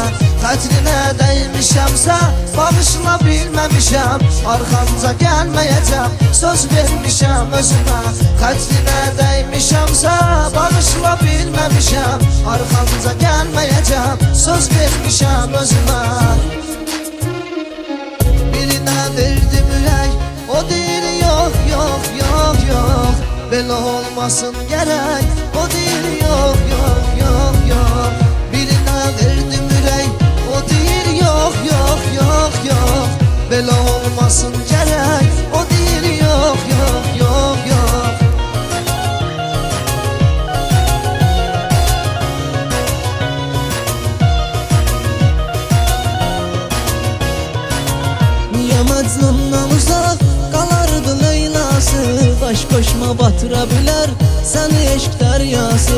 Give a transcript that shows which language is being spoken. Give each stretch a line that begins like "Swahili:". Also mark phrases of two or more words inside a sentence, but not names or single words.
Azerbaijani: Xətrinə dəymişəmsə bağışla bilməmişəm, arxamca gəlməyəcəm, söz vermişəm özümə. Xətrinə dəymişəmsə bağışla bilməmişəm, arxamca gəlməyəcəm, söz vermişəm özümə. Birinə verdim ürək, o deyir
Turkish: yok yok yok yok,
Azerbaijani: belə olmasın gərək, o deyir
Turkish: yok yok yok yok.
Azerbaijani: Birinə verdim ürək, o deyir
Turkish: yok yok yok yok,
Azerbaijani: belə olmasın gərək, o deyir
Turkish: yok yok yok yok.
Azerbaijani: Niyə Məcnundan uzaq qalardı Leylası? Baş qoşma batıra bilər səni eşq dəryası.